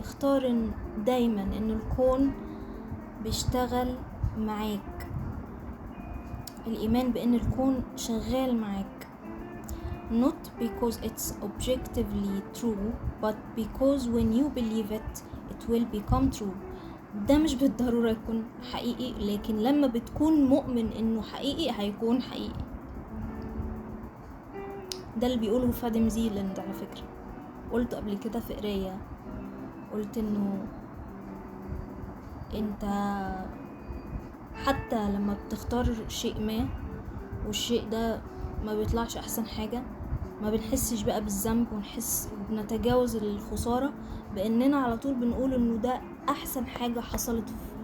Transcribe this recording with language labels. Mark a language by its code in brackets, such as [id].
[ar] اختار دايما ان الكون بيشتغل معاك. الإيمان بأن الكون شغال معاك. [en] Not because it's objectively true, but because when you believe it will become true. [ar] ده مش بالضرورة يكون حقيقي، لكن لما بتكون مؤمن انه حقيقي هيكون حقيقي. ده اللي بيقوله فادم زيلاند على فكرة. قلت قبل كده في قراية، قلت انه انت حتى لما بتختار شيء ما والشيء ده ما بيطلعش احسن حاجة، ما بنحسش بقى بالذنب ونتجاوز الخسارة باننا على طول بنقول انه ده احسن حاجة حصلت